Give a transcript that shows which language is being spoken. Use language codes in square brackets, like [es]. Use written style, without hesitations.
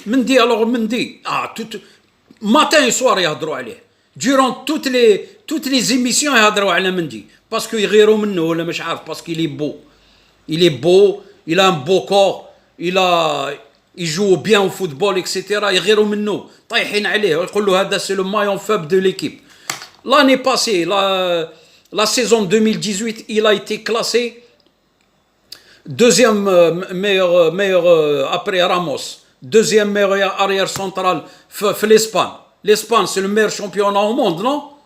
[fr] Mendy, alors Mendy, matin et soir, il y a droit à aller. Durant toutes les émissions, il y a droit à la Mendy. Parce qu'il [ar] غيروا منه ولا مش عارف [fr] parce qu'il est beau. Il est beau, il a un beau corps, il joue bien au football, etc. [ar] يغيروا منه طايحين عليه ويقول له هذا [fr] c'est le maillon faible de l'équipe. L'année passée, la saison 2018, il a été classé deuxième meilleur après Ramos, deuxième meilleur arrière central في l'Espagne. L'Espagne c'est le meilleur championnat au monde, non?